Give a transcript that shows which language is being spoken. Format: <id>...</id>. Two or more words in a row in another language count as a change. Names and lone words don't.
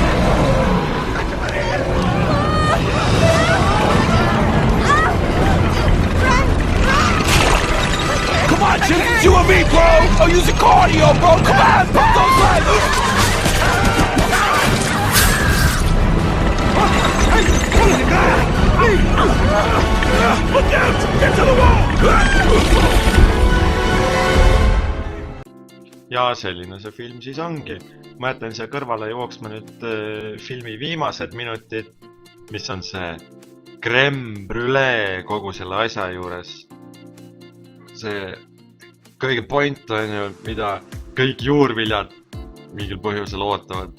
<en>Come on, Jim, it's you and me, bro! Oh, use your cardio, bro! Come on, pump those legs! Look out! Into the wall!</en> <et>Ja selline see film siis ongi. Ma jätan siia kõrvale jooksma nüüd filmi viimased minutid, mis on see</et> <fr>crème brûlée</fr> <et>kogu selle asja juures. See kõige point on ju, mida kõik juurviljad mingil põhjusel ootavad.</et>